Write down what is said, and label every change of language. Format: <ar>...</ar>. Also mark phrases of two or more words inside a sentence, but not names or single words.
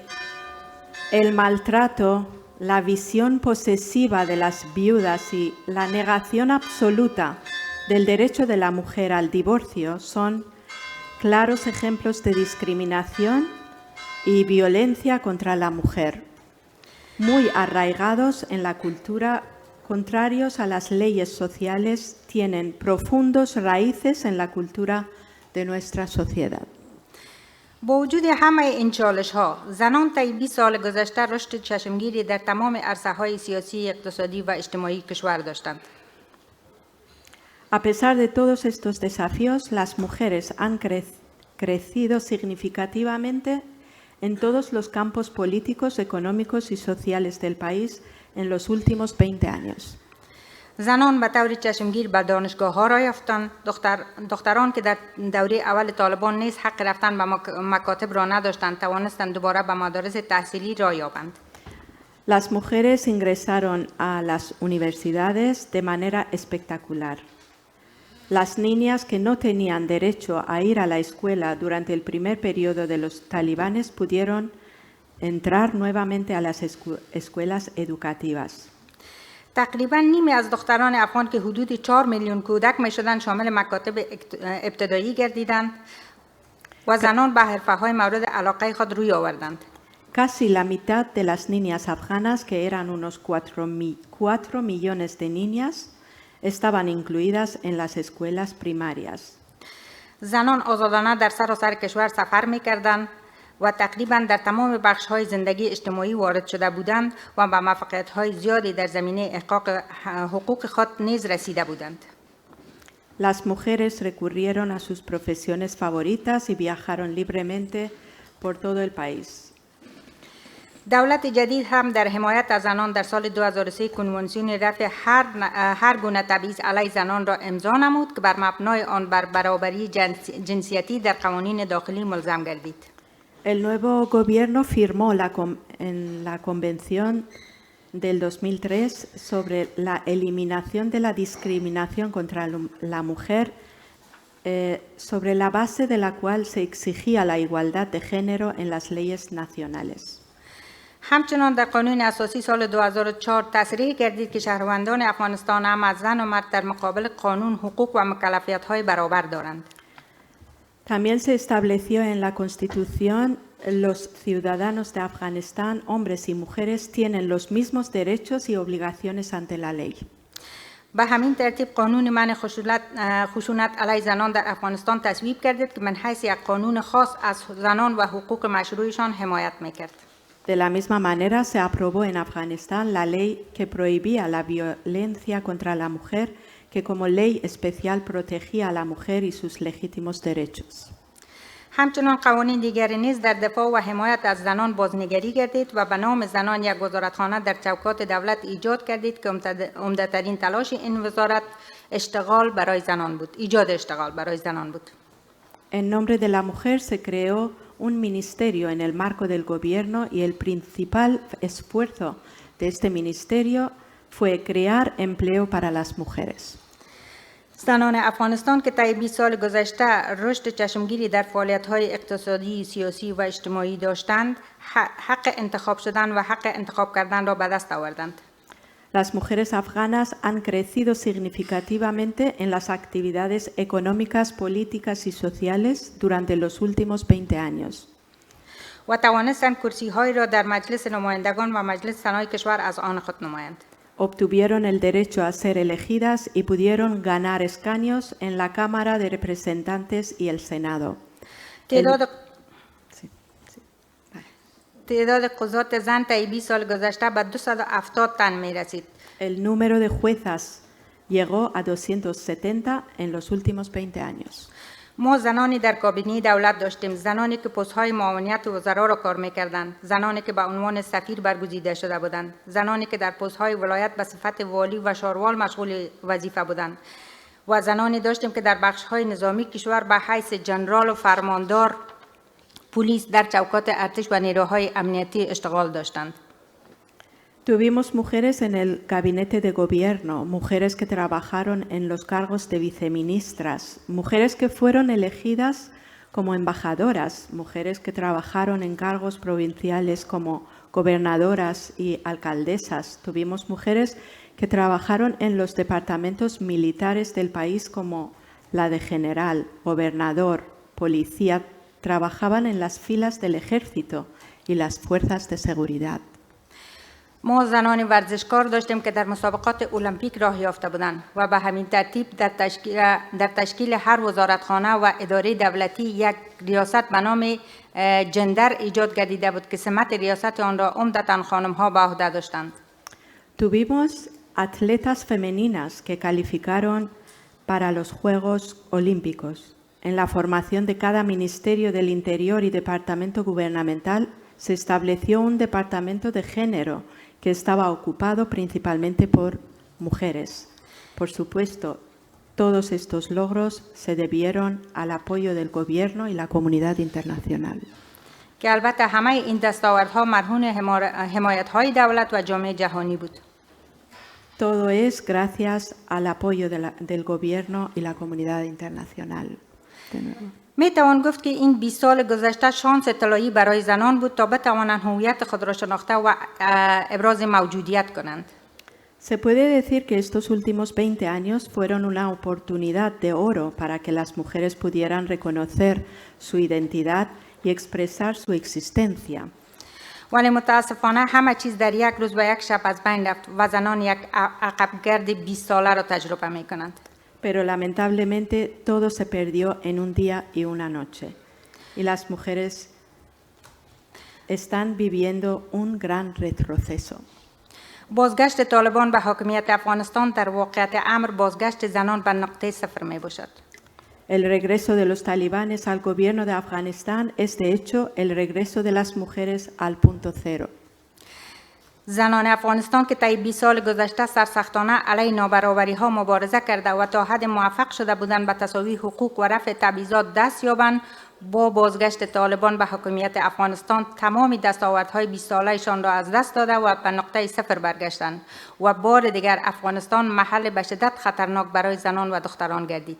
<es>el maltrato, la visión posesiva de las viudas y la negación absoluta del derecho de la mujer al divorcio son claros ejemplos de discriminación y violencia contra la mujer, muy arraigados en la cultura, contrarios a las leyes sociales, tienen profundos raíces en la cultura de nuestra sociedad.</es> <fa>با وجود همه این چالش‌ها، زنان طی 20 سال گذشته رشد چشمگیری در تمام عرصه‌های سیاسی، اقتصادی و اجتماعی کشور داشتند.</fa> <es>A pesar de todos estos desafíos, las mujeres han crecido significativamente en todos los campos políticos, económicos y sociales del país en los últimos 20 años.</es> <fa>زنان به طور چشمگیر به دانشگاه‌ها را یافتند. دختران که در دوره اول طالبان نیز حق رفتن به مکاتب را نداشتند، توانستند دوباره به مدارس تحصیلی را یابند.</fa> <es>Las mujeres ingresaron a las universidades de manera espectacular. Las niñas que no tenían derecho a ir a la escuela durante el primer periodo de los talibanes pudieron entrar nuevamente a las escuelas educativas.</es> <fa>تقریباً نیمی از دختران افغان که حدود 4 میلیون کودک می‌شدند شامل مکاتب ابتدایی گردیدند و زنان به حرفه‌های مورد علاقه خود روی آوردند.</fa> <es>Casi la mitad de las niñas afganas, que eran unos 4 millones de niñas, estaban incluidas en las escuelas primarias.</es> <fa>زنان آزادانه در سراسر کشور سفر می‌کردند و تقریباً در تمام بخش‌های زندگی اجتماعی وارد شده بودند و به موفقیت‌های زیادی در زمینه احقاق حقوق خود نیز رسیده بودند.</fa> <es>Las mujeres recurrieron a sus profesiones favoritas y viajaron libremente por todo el país.</es> <fa>دولت جدید هم در حمایت از زنان در سال 2003 کنوانسیون رفع هر گونه تبعیض علیه زنان را امضا نمود که بر مبنای آن بر برابری جنسیتی در قوانین داخلی ملزم گردید.</fa> <es>El nuevo gobierno firmó en la Convención del 2003 sobre la eliminación de la discriminación contra la mujer, sobre la base de la cual se exigía la igualdad de género en las leyes nacionales.</es> <fa>همچنان در قانون اساسی سال 2004 تصریح گردید که شهروندان افغانستان هم از زن و مرد در مقابل قانون حقوق و مکلفیت‌های برابر دارند.</fa> <es>También se estableció en la Constitución los ciudadanos de Afganistán, hombres y mujeres, tienen los mismos derechos y obligaciones ante la ley.</es> <fa>به همین ترتیب قانون منع خشونت علیه زنان در افغانستان تصویب گردید که من حیث یک قانون خاص از زنان و حقوق مشروعشان حمایت میکرد.</fa> <es>De la misma manera, se aprobó en Afganistán la ley que prohibía la violencia contra la mujer, que como ley especial protegía a la mujer y sus legítimos derechos.</es> <fa>همچنان قوانین دیگری نیز در دفاع و حمایت از زنان بازنگری گردید و به نام زنان یک وزارتخانه در چوکات دولت ایجاد کردید که عمده‌ترین تلاش این وزارت اشتغال برای زنان بود، ایجاد اشتغال برای زنان بود.</fa> <es>En nombre de la mujer se creó un ministerio en el marco del gobierno y el principal esfuerzo de este ministerio fue crear empleo para las mujeres.</es> <fa>زنان افغانستان که طی 20 سال گذشته رشد چشمگیری در فعالیت‌های اقتصادی، سیاسی و اجتماعی داشتند، حق انتخاب شدن و حق انتخاب کردن را به دست آوردند.</fa> <es>Las mujeres afganas han crecido significativamente en las actividades económicas, políticas y sociales durante los últimos 20 años.</es> <fa>و توانستند کرسی‌هایی را در مجلس نمایندگان و مجلس سنای کشور از آن خود نمایند.</fa> <es>Obtuvieron el derecho a ser elegidas y pudieron ganar escaños en la Cámara de Representantes y el Senado.</es> <fa>تعداد قضات زن طی 20 سال گذشته به 270 تن می‌رسید.</fa> <es>El número de juezas llegó a 270 en los últimos 20 años.</es> <fa>ما زنانی در کابینه دولت داشتیم، زنانی که پست‌های معاونیت وزرا را کار می‌کردند، زنانی که به عنوان سفیر برگزیده شده بودند، زنانی که در پست‌های ولایت به صفت والی و شاروال مشغول وظیفه بودند و زنانی داشتیم که در بخش‌های نظامی کشور به حیث جنرال و فرماندار پلیس در چوکات ارتش و نیروهای امنیتی اشتغال داشتند.</fa> <es>Tuvimos mujeres en el gabinete de gobierno, mujeres que trabajaron en los cargos de viceministras, mujeres que fueron elegidas como embajadoras, mujeres que trabajaron en cargos provinciales como gobernadoras y alcaldesas. Tuvimos mujeres que trabajaron en los departamentos militares del país como la de general, gobernador, policía, trabajaban en las filas del ejército y las fuerzas de seguridad.</es> <fa>ما زنان ورزشکار داشتیم که در مسابقات المپیک راه یافته بودند و به همین ترتیب در تشکیل هر وزارتخانه و اداره دولتی یک ریاست به نام جندر ایجاد گردیده بود که سمت ریاست آن را عمدتاً خانم‌ها به عهده داشتند.</fa> <es>Tuvimos atletas femeninas que calificaron para los Juegos Olímpicos. En la formación de cada Ministerio del Interior y Departamento Gubernamental se estableció un departamento de género que estaba ocupado principalmente por mujeres. Por supuesto, todos estos logros se debieron al apoyo del Gobierno y la comunidad internacional.</es> <fa>که البته همه این دستاوردها مرهون حمایت‌های دولت و جامعه جهانی بود.</fa> <es>Todo es gracias al apoyo del Gobierno y la comunidad internacional. De nuevo.</es> <fa>می توان گفت که این 20 سال گذشته شانس طلایی برای زنان بود تا بتوانند هویت خود را شناخته و ابراز موجودیت کنند.</fa> <es>Se puede decir que estos últimos 20 años fueron una oportunidad de oro para que las mujeres pudieran reconocer su identidad y expresar su existencia.</es> <fa>ولی متاسفانه همه چیز در یک روز و یک شب از بین رفت و زنان یک عقبگرد 20 ساله را تجربه می کنند.</fa> <es>Pero lamentablemente todo se perdió en un día y una noche. Y las mujeres están viviendo un gran retroceso.</es> <fa>بازگشت طالبان به حاکمیت افغانستان در واقعیت امر بازگشت زنان به نقطه صفر می باشد.</fa> <es>El regreso de los talibanes al gobierno de Afganistán es de hecho el regreso de las mujeres al punto cero.</es> <fa>زنان افغانستان که طی 20 سال گذشته سرسختانه علیه نابرابری‌ها مبارزه کرده و تا حد موفق شده بودند به تساوی حقوق و رفع تبعیضات دست یابند، با بازگشت طالبان به حاکمیت افغانستان تمام دستاوردهای 20 ساله‌شان را از دست داده و به نقطه صفر برگشتند و بار دیگر افغانستان محل به شدت خطرناک برای زنان و دختران گردید.</fa>